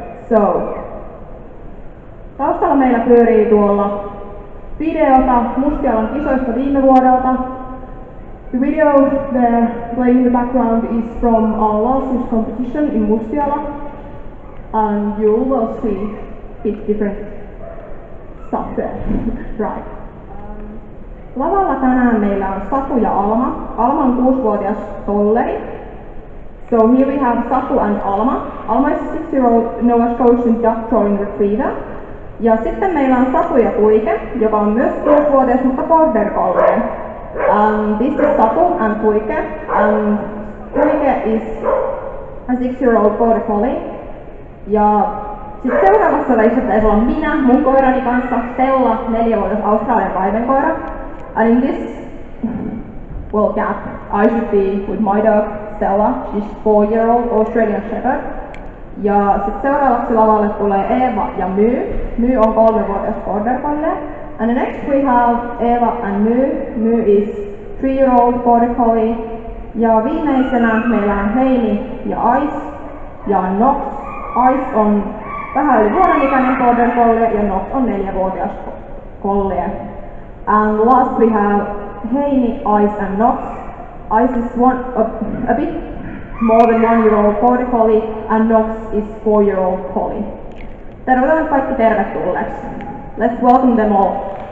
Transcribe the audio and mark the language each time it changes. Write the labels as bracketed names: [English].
[Finnish] So, taustalla meillä pyörii tuolla videota Mustialan kisoista viime vuodelta. [English] The video there playing in the background is from our last year's competition in Mustiala, and you will see a bit different stuff there. Right. [Finnish] Lavalla tänään meillä on Satu ja Alma. Alma on 6-vuotias tolleri. [English] So here we have Satu and Alma. Alma is a 6-year-old Nova Scotian Duck Trolling Retriever. [Finnish] Ja sitten meillä on Satu ja Puike, joka on myös 6-vuotias, mutta Border Collie. [English] This is Satu and Puike. Puike is a 6-year-old Border Collie. [Finnish] Ja sitten seuraavassa reissussa on minä, mun koirani kanssa, Stella, 4-vuotias Australian kaivenkoira. [English] And in this gap, I should be with my dog Stella. She's 4-year-old Australian Shepherd. [Finnish] Ja sitten seuraavaksi lavalle tulee Eeva ja My. My on 3-vuotias Border Collie. [English] And next we have Eeva and My. My is 3-year-old Border Collie. [Finnish] Ja viimeisenä meillä on Heini ja Ice ja Nox. Ice on vähän yli vuoden ikäinen Border Collie ja Nox on 4-vuotias Collie. [English] And last we have Heini, Ice and Nox. Ice is a bit more than 1-year-old Border Collie and Nox is 4-year-old Collie. [Finnish] Tervetuloa kaikki tervetulleeksi. [English] Let's welcome them all.